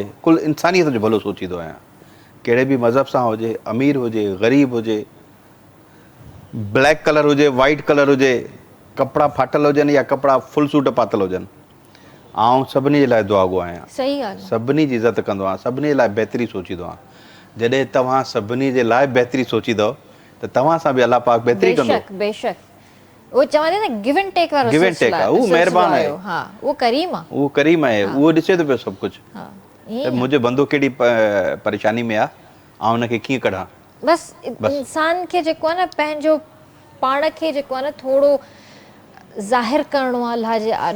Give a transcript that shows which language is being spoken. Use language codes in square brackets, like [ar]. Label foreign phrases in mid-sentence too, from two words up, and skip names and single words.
[sd] कुल इंसानियत जो भलो सोचींदो आहियां, कहिड़े बि मज़हब सां हुजे, अमीर हुजे, ग़रीब हुजे, [en] black colour [sd] हुजे, [en] white colour [sd] हुजे, कपिड़ा फाटल हुजनि या कपिड़ा [en] full suit [sd] पातल हुजनि, आउं सभिनी जे लाइ दुआगो आहियां। सही ॻाल्हि। सभिनी जी इज़त कंदो आहियां, सभिनी जे लाइ बहितरी सोचींदो आहियां। जॾहिं तव्हां सभिनी जे लाइ बहितरी सोचींदव त तव्हां सां बि अलाह पाक बहितरी कंदो। बेशक बेशक वो चवंदे न [en] give and take [sd] वारो [en] give and take [sd] आहे, उहो महिरबान आहे, हा वो करीम आहे। उहो करीम आहे, उहो ॾिसे थो पियो सभु कुझु। हा त मुंहिंजो बंदो कहिड़ी परेशानी में आहे, ऐं हुनखे कीअं कढां। बसि इंसान खे जेको आहे न पंहिंजो पाण खे जेको आहे न थोरो ज़ाहिर करिणो आहे अलाह जे आॾो।